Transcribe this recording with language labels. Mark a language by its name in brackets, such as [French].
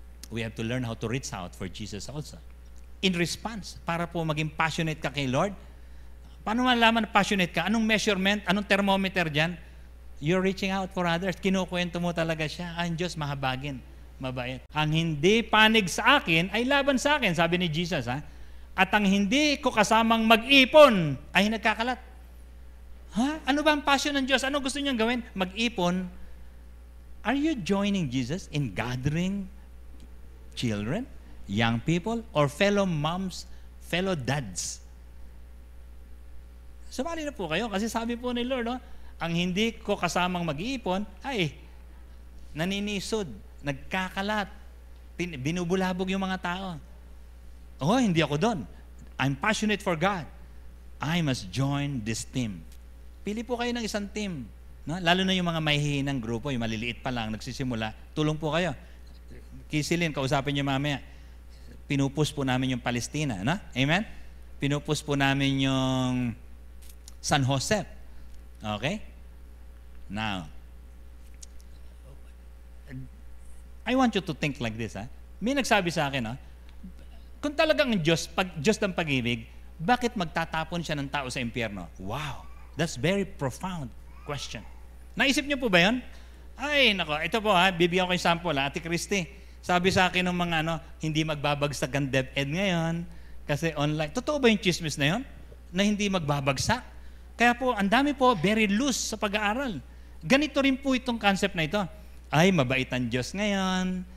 [English] We have to learn how to reach out for Jesus also. In response, [Filipino] para po maging passionate ka kay Lord. Paano malaman na passionate ka? Anong measurement? Anong thermometer dyan? [English] You're reaching out for others. [Filipino] Kinukwento mo talaga siya. Ang Diyos mahabagin, mabait. Ang hindi panig sa akin ay laban sa akin, sabi ni Jesus. Ha? At ang hindi ko kasamang mag-ipon ay nagkakalat. Ha? Ano ba ang passion ng Diyos? Ano gusto niyang gawin? Mag-ipon. [English] Are you joining Jesus in gathering children, young people, or fellow moms, fellow dads? [Filipino] Sumali na po kayo kasi sabi po ni Lord, ang hindi ko kasamang mag-iipon ay naninisod, nagkakalat, binubulabog yung mga tao. Oh, hindi ako doon. [English] I'm passionate for God. I must join this team. [Filipino] Pili po kayo ng isang team. No? Lalo na yung mga mahihinang grupo, yung maliliit pa lang, nagsisimula, tulong po kayo. Kisilin, kausapin niyo mamaya. Pinupus po namin yung Palestina. No? Amen? Pinupus po namin yung San Jose. Okay? [English] Now, I want you to think like this. [Filipino] May nagsabi sa akin, kung talagang Diyos ng pag-ibig, bakit magtatapon siya ng tao sa impyerno? Wow! [English] That's very profound question. [Filipino] Naisip niyo po ba yun? Ay, nako, ito po bibigyan ko yung sample Ate Christy. Sabi sa akin ng mga hindi magbabagsak ang DepEd ngayon kasi online. Totoo ba yung chismis na yun? Na hindi magbabagsak? Kaya po, ang dami po, [English] very loose [Filipino] sa pag-aaral. Ganito rin po itong concept na ito. Ay, mabait ang Diyos ngayon.